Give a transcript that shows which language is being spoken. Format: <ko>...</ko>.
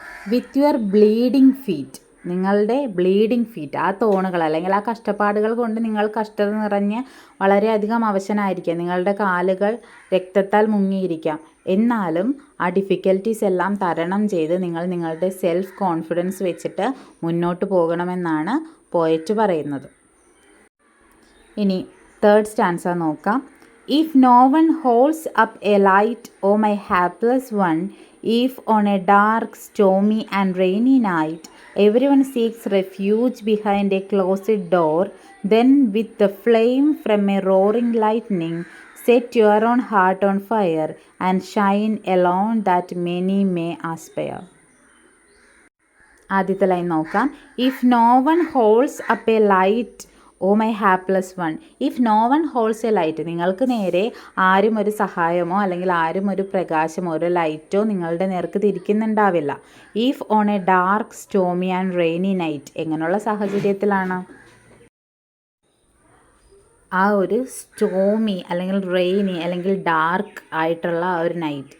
<en>with your bleeding feet,</en> <ml>നിങ്ങളുടെ bleeding feet, ആ തോണുകൾ അല്ലെങ്കിൽ ആ കഷ്ടപ്പാടുകൾ കൊണ്ട് നിങ്ങൾ കഷ്ടത നിറഞ്ഞ് വളരെയധികം അവശനായിരിക്കാം. നിങ്ങളുടെ കാലുകൾ രക്തത്താൽ മുങ്ങിയിരിക്കാം. എന്നാലും ആ ഡിഫിക്കൽട്ടീസ് എല്ലാം തരണം ചെയ്ത് നിങ്ങൾ നിങ്ങളുടെ സെൽഫ് കോൺഫിഡൻസ് വെച്ചിട്ട് മുന്നോട്ട് പോകണമെന്നാണ് പോയറ്റ് പറയുന്നത്. ഇനി തേർഡ് സ്റ്റാൻസ നോക്കാം.</ml> <en>If no one holds up a light, O my hapless one, if on a dark, stormy and rainy night everyone seeks refuge behind a closed door, then with the flame from a roaring lightning set your own heart on fire and shine alone that many may aspire.</en> <ml>ആദ്യത്തെ line നോക്കാം.</ml> <en>If no one holds up a light, oh my hapless one. If no one holds a light,</en> <ml>നിങ്ങൾക്ക് നേരെ ആരും ഒരു സഹായമോ അല്ലെങ്കിൽ ആരും ഒരു പ്രകാശമോ ഒരു ലൈറ്റോ നിങ്ങളുടെ നേർക്ക് തിരിക്കുന്നുണ്ടാവില്ല.</ml> <en>if on a dark stormy and rainy night,</en> <ml>എങ്ങനെയുള്ള സാഹചര്യത്തിലാണ്? ആ ഒരു സ്റ്റോമി അല്ലെങ്കിൽ റെയിനി അല്ലെങ്കിൽ ഡാർക്ക് ആയിട്ടുള്ള ആ ഒരു നൈറ്റ്.</ml>